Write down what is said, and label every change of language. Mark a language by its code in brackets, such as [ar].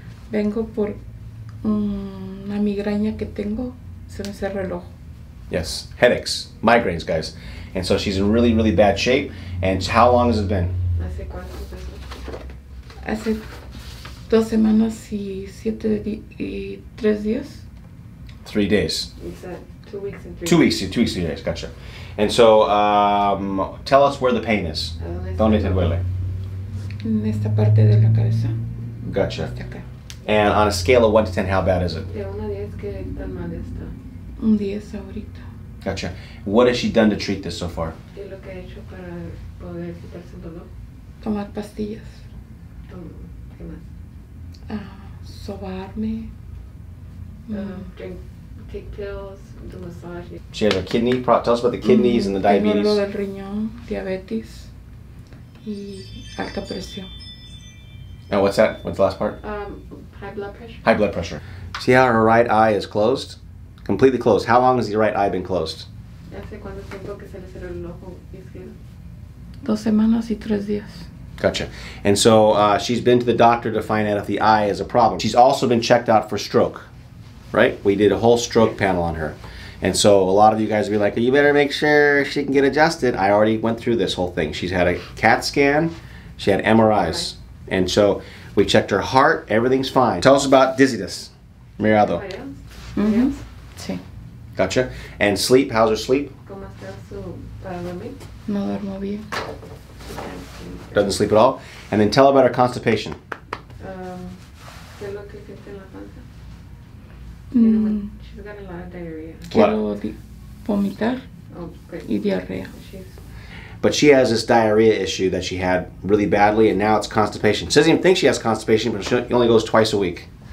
[es] Vengo por una migraña que tengo. Se me cerró el ojo. [en] Yes, headaches, migraines, guys. And so she's in really, really bad shape. And how long has it been? [es] ¿Hace cuánto? Hace 2 semanas y 3 días. [en] 3 days. It's 2 weeks and 3 2 weeks, 2 weeks, 3 days, gotcha. And so, tell us where the pain is. [es] ¿Dónde te duele? En esta parte de la cabeza. [en] Gotcha. [es] Hasta acá. [en] And on a scale of 1 to 10, how bad is it? [es] De 1 a 10, ¿qué tan mal está? Un 10 ahorita. [en] Gotcha. What has she done to treat this so far? [es] ¿Qué es lo que ha hecho para poder quitarse el dolor? Tomar pastillas. ¿Qué más? Sobarme. [en] Take pills, do massage. She has a kidney. Tell us about the kidneys and the diabetes. [es] Tengo lo del riñón, diabetes y alta presión. [en] And what's that? What's the last part? High blood pressure. High blood pressure. See how her right eye is closed? Completely closed. How long has your right eye been closed? [es] ¿Hace cuánto tiempo que se le cerró el ojo izquierdo? 2 semanas y 3 días. [en] Gotcha. And so she's been to the doctor to find out if the eye is a problem. She's also been checked out for stroke, right? We did a whole stroke panel on her. And so a lot of you guys will be like, you better make sure she can get adjusted. I already went through this whole thing. She's had a CAT scan. She had MRIs. And so we checked her heart. Everything's fine. Tell us about dizziness. [es] Mirado. Sí. [en] Gotcha. And sleep. How's her sleep? [es] ¿Cómo está para dormir? No duermo bien. [en] Doesn't sleep at all. And then tell about her constipation. [es] ¿Qué es lo que siente en la panza? [en] She's got a lot of diarrhea. [es] Quiero vomitar y diarrea. [en] But she has this diarrhea issue that she had really badly, and now it's constipation. She doesn't even think she has constipation, but she only goes twice a week.